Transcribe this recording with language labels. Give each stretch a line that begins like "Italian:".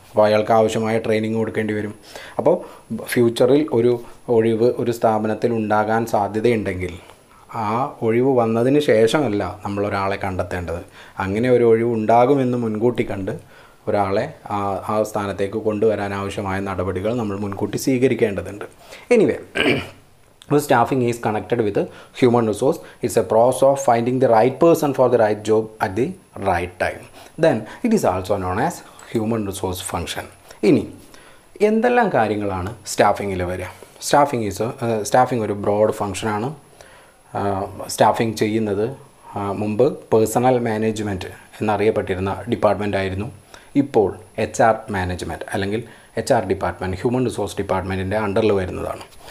Malayalam: അപ്പോൾ അയാൾക്ക് ആവശ്യമായ ട്രെയിനിങ് കൊടുക്കേണ്ടി വരും. അപ്പോൾ ഫ്യൂച്ചറിൽ ഒരു ഒഴിവ് ഒരു സ്ഥാപനത്തിൽ ഉണ്ടാകാൻ സാധ്യതയുണ്ടെങ്കിൽ ആ ഒഴിവ് വന്നതിന് ശേഷമല്ല നമ്മളൊരാളെ കണ്ടെത്തേണ്ടത്. അങ്ങനെ ഒരു ഒഴിവ് ഉണ്ടാകുമെന്ന് മുൻകൂട്ടി കണ്ട് ഒരാളെ ആ സ്ഥാനത്തേക്ക് കൊണ്ടുവരാൻ ആവശ്യമായ നടപടികൾ നമ്മൾ മുൻകൂട്ടി സ്വീകരിക്കേണ്ടതുണ്ട്.
English: Anyway, staffing is connected with human resource. It's a process of finding the right person for the right job at the right time. Then it is also known as human resource function.
Malayalam: ഇനി എന്തെല്ലാം കാര്യങ്ങളാണ് സ്റ്റാഫിങ്ങിൽ വരിക? Staffing ഒരു broad ഫംഗ്ഷനാണ്. Staffing ചെയ്യുന്നത് മുമ്പ് personal management എന്നറിയപ്പെട്ടിരുന്ന department ആയിരുന്നു. ഇപ്പോൾ HR മാനേജ്മെൻറ്റ് അല്ലെങ്കിൽ HR ഡിപ്പാർട്ട്മെൻറ്റ്, ഹ്യൂമൻ റിസോഴ്സ് ഡിപ്പാർട്ട്മെൻറ്റിൻ്റെ അണ്ടറിൽ വരുന്നതാണ്.